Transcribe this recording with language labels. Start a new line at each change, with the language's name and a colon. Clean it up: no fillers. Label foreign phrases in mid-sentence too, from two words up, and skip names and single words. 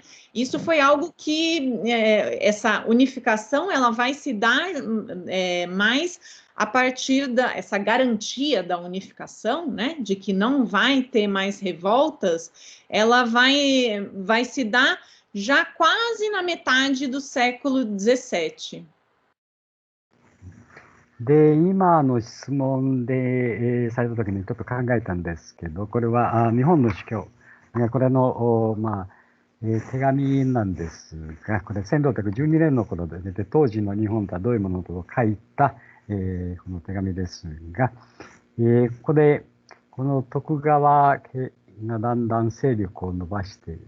Portuguese: Isso foi algo que essa unificação ela vai se dar mais a partir dessa garantia da unificação, né, de que não vai ter mais revoltas, ela vai se dar já quase na metade do século XVII.
Japanese: で、今の質問で、されたときにちょっと考えたんですけど、これは日本の司教、これの、手紙なんですが、これ1612年の頃で出て、当時の日本とはどういうものと書いた、この手紙ですが、ここで、この徳川家がだんだん勢力を伸ばしている。